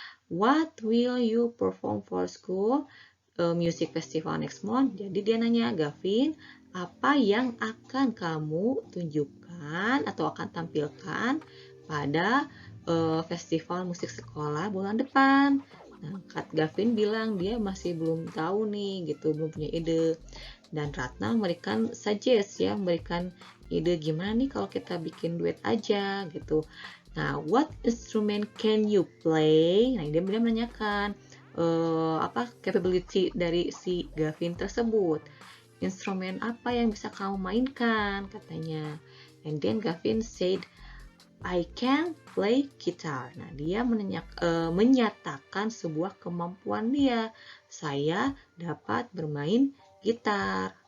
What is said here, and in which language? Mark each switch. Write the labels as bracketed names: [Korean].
[English] What will you perform for school music festival next month? [Indonesian] Jadi dia nanya, Gavin, apa yang akan kamu tunjukkan atau akan tampilkan pada festival musik sekolah bulan depan? Nah, Gavin bilang dia masih belum tahu nih gitu, belum punya ide. Dan Ratna memberikan suggest ya, memberikan ide gimana nih kalau kita bikin duet aja gitu. Nah, [English] what instrument can you play? [Indonesian] Nah, dia menanyakan capability dari si Gavin tersebut. Instrumen apa yang bisa kamu mainkan katanya. [English] And then Gavin said, I can play guitar. [Indonesian] Nah, dia menyatakan sebuah kemampuan dia. Saya dapat bermain gitar.